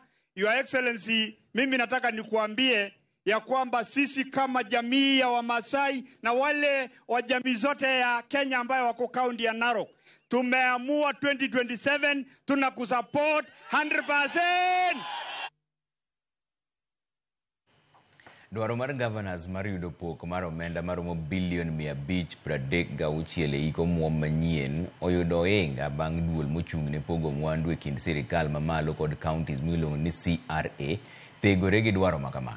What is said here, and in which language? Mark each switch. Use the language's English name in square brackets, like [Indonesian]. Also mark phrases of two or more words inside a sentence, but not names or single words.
[English] Your Excellency, [Swahili] mimi nataka nikuambie ya kwamba sisi kama jamii ya Wamasai na wale wa jamii zote ya Kenya ambayo wako kaunti ya Narok, tumeamua 2027 tunakusupport 100%. [Luo (Kenya and Tanzania)] Dwaro mar governors mar yudo pok mar omenda maromo bilion 536 e iko muom manyien oyudo ohinga bang' duol mochung'ne pogo mwandu e kind sirikal mamalo kod counties miluongo ni CRA thegore gi dwaro makamano.